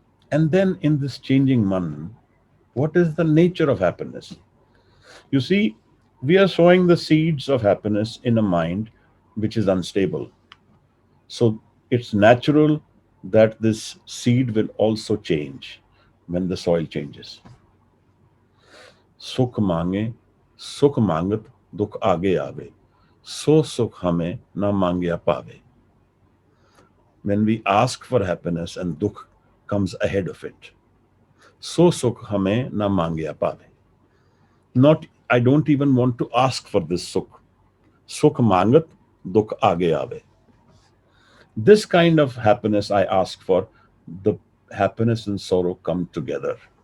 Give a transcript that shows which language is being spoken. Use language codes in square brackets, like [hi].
[en] And then in this changing man, what is the nature of happiness? You see, we are sowing the seeds of happiness in a mind which is unstable. So it's natural that this seed will also change when the soil changes. [pa] सुख मांगे सुख मांगत दुख आगे आवे सो सुख हमें न मांगे पावे. [en] When we ask for happiness and dukh comes ahead of it, [pa] so sukh hame na mangya pave. [en] Not, I don't even want to ask for this sukh. [pa] Sukh mangat, dukh aage aave. [en] This kind of happiness I ask for, the happiness and sorrow come together.